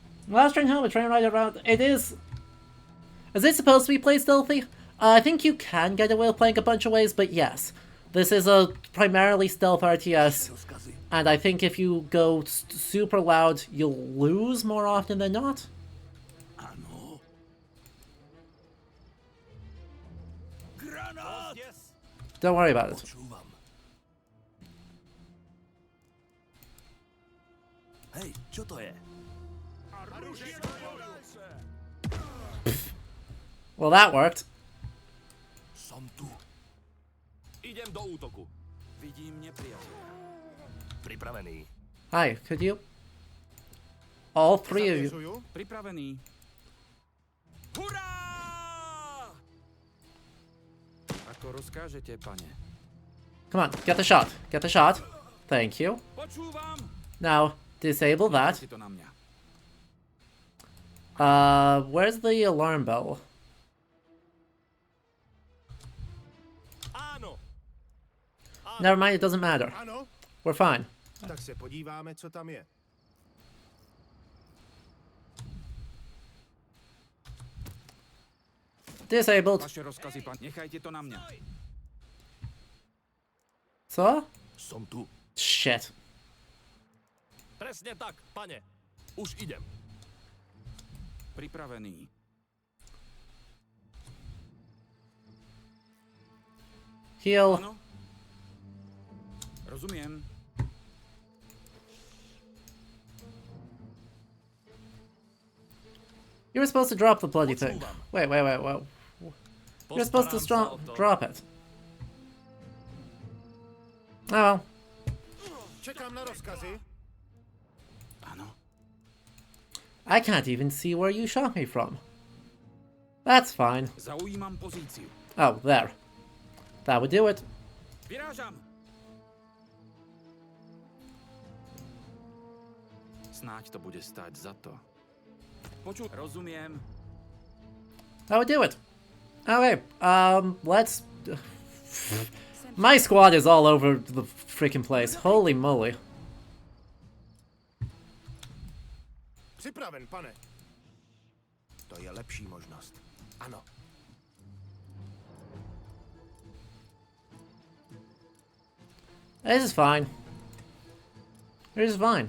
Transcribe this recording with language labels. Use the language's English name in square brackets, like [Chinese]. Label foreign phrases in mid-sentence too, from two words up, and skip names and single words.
[English] Last train home, a train ride around. It is. Is it supposed to be played stealthy? I think you can get away with playing a bunch of ways, but yes. This is a primarily stealth RTS, and I think if you go super loud, you'll lose more often than not. [Czech] Ano. Granát! [English] Don't worry about it. [Slovak] Počúvam. Hej, čo to je? [English] Well, that worked. [Slovak] Som tu. Idem do útoku. Vidím nepriateľa. Pripravený. [English] Hi, could you? All three of you. [Slovak] Pripravený. Hurá! Ako rozkážete, pane. [English] Come on, get the shot. Get the shot. Thank you. [Slovak] Počúvam! [English] Now, disable that. [Slovak] Si to na mňa. [English] Where's the alarm bell? [Slovak] Áno. [English] Never mind, it doesn't matter. [Czech] Ano, [English] We're fine. [Czech] tak se podíváme, co tam je. [English] Disabled. [Slovak] Vaše rozkazy, pan. Nechajte to na mňa. [Czech] Co? [Slovak] Som tu. [English] Shit. [Slovak] Presne tak, pane. Už idem. Pripravený. [English] Heal. [Slovak] Áno? Rozumiem. [English] You were supposed to drop the bloody thing. Wait. You're supposed to drop it. Oh well. [Czech] Čekám na rozkazy. [Slovak] Áno. [English] I can't even see where you shot me from. That's fine. [Slovak] Zaujímam pozíciu. [English] Oh, there. That would do it. [Slovak] Vyrážam! Snáď to bude stáť za to. Rozumiem. [English] That would do it. Okay, let's... My squad is all over the freaking place. Holy moly. [Czech] Připraven, pane. To je lepší možnost. Ano. [English] This is fine. This is fine.